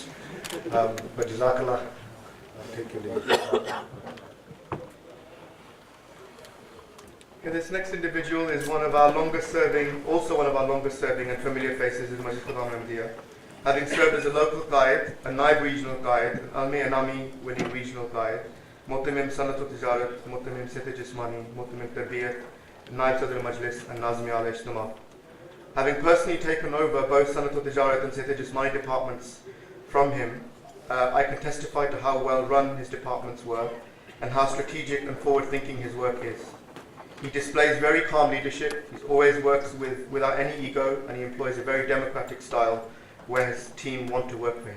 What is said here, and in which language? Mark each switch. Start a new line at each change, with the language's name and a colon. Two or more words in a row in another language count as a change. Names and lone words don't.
English: But Jazakallah, I'll take your leave. Okay, this next individual is one of our longest serving and familiar faces in Majlis Khuddam Ahmadiyya. Having served as a local guide, a Naib regional guide, an Almi Anami winning regional guide, Mu'tamim Sanatul Tijarat, Mu'tamim Sitha Jismani, Mu'tamim Tarbiyat, Naib Sadr Majlis, and Nazmi Ala Ijtima. Having personally taken over both Sanatul Tijarat and Sitha Jismani departments from him, I can testify to how well run his departments were and how strategic and forward thinking his work is. He displays very calm leadership, he always works without any ego, and he employs a very democratic style where his team want to work for him.